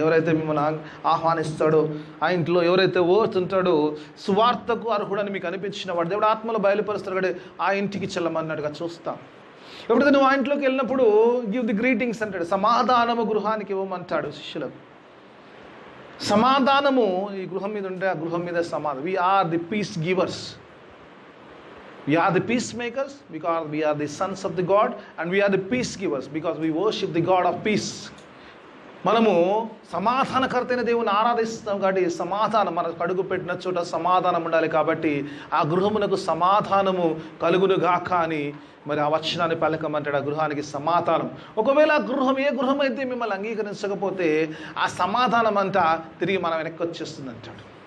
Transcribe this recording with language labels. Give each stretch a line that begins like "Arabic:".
Telugu: ఎవరైతే మిమ్మల్ని ఆహ్వానిస్తాడో ఆ ఇంట్లో ఎవరైతే వర్త్ ఉంటాడో సువార్తకు అర్హుడని మీకు అనిపించిన వాడు దేవుడు ఆత్మలో బయలుపరుస్తాడు కాబట్టి ఆ ఇంటికి చెల్లమన్నట్టుగా చూస్తాం. ఎప్పుడైతే నువ్వు ఆ ఇంట్లోకి వెళ్ళినప్పుడు
English: give the greetings
Telugu: అంటాడు. సమాధానము గృహానికి ఇవ్వమంటాడు శిష్యులకు. సమాధానము ఈ గృహం మీద ఉంటే ఆ గృహం మీద సమాధానం.
English: We are the peace givers. We are the peacemakers because we are the sons of the God, and we are the peace givers because we worship the God of peace.
Telugu: మనము సమాధానకర్తైన దేవుని ఆరాధిస్తాం కాబట్టి సమాధానం మనకు అడుగు పెట్టిన చోట సమాధానం ఉండాలి. కాబట్టి ఆ గృహమునకు సమాధానము కలుగును గాక అని మరి ఆ వచనాన్ని పలకమంటాడు. ఆ గృహానికి సమాధానం. ఒకవేళ ఆ గృహం ఏ గృహం అయితే మిమ్మల్ని అంగీకరించకపోతే ఆ సమాధానం అంతా తిరిగి మనం వెనక్కి వచ్చేస్తుంది అంటాడు.